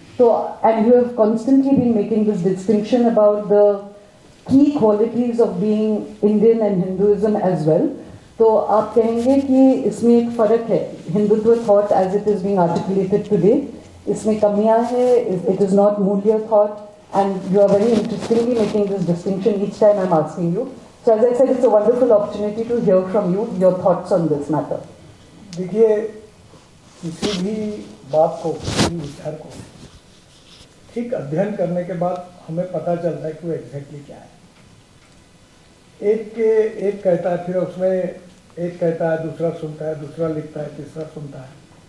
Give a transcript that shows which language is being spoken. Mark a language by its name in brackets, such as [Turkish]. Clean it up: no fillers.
[English] So, and you have constantly been making this distinction about the key qualities of being Indian and Hinduism as well. [Hindi] तो आप कहेंगे कि इसमें एक फर्क है, [English] Hindutva thought as it is being articulated today, [Hindi] इसमें कमियां है, [English] it is not मूल्य thought, and you are very interestingly making this distinction each time I'm asking you. So as I said, it's a wonderful opportunity to hear from you, your thoughts on this matter. [Hindi] देखिए, किसी भी बात को, किसी विचार को ठीक अध्ययन करने के बाद हमें पता चलता है कि वो एग्जैक्टली क्या है. एक कहता है, फिर उसमें एक कहता है, दूसरा सुनता है, दूसरा लिखता है, तीसरा सुनता है.